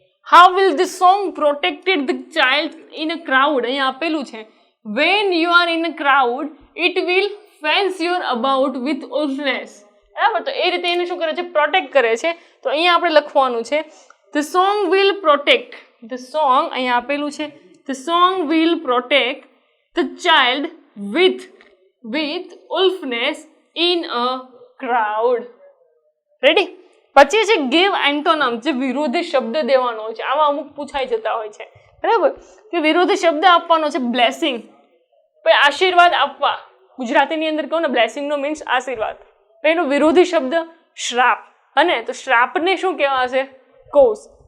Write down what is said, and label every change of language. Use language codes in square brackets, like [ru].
[en] How will the song protected the child in a crowd? [gu] અહીંયા આપેલું છે. [en] When you are in a crowd, it will fence you about with wolfness. [gu] બરાબર. તો એ રીતે એને શું કરે છે? પ્રોટેક્ટ કરે છે. તો અહીંયા આપણે લખવાનું છે [en] the song will protect. [gu] The song અહીંયા આપેલું છે. [en] The song will protect the child with wolfness in a crowd. Ready? [gu] પછી છે ગીવ એન્ટોનમ, જે વિરોધી શબ્દ દેવાનો હોય છે. આવા અમુક પૂછાઈ જતા હોય છે. બરાબર. કે વિરોધી શબ્દ આપવાનો છે. બ્લેસિંગ. ભાઈ આશીર્વાદ આપવા, ગુજરાતીની અંદર કહું ને બ્લેસિંગનો મીન્સ આશીર્વાદ, એનો વિરોધી શબ્દ શ્રાપ, અને તો શ્રાપને શું કહેવાશે? કોઝ.